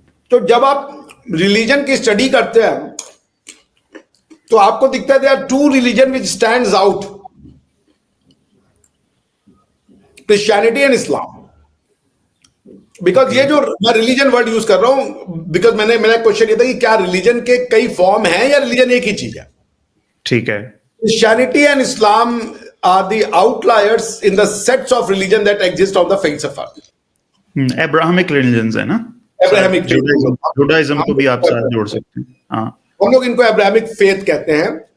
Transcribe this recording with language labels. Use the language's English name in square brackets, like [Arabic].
[Urdu] تو جب آپ ریلیجن کی اسٹڈی کرتے ہیں تو آپ کو دکھتا ہے [English] there are two religion which stands out, Christianity and Islam. [Urdu] Because یہ جو میں ریلیجن ورڈ یوز کر رہا ہوں بیکاز میرا کوشچن یہ تھا کہ کیا ریلیجن کے کئی فارم ہیں یا ریلیجن ایک ہی چیز ہے. ٹھیک ہے. [English] Christianity and Islam are the outliers in the sets of religion that exist on the face of earth. Abrahamic religions ہے نا, Abrahamic [Urdu] Judaism کو بھی آپ ساتھ جوڑ سکتے ہیں. ہاں, ہم لوگ ان کو ابراہمک فیتھ کہتے ہیں.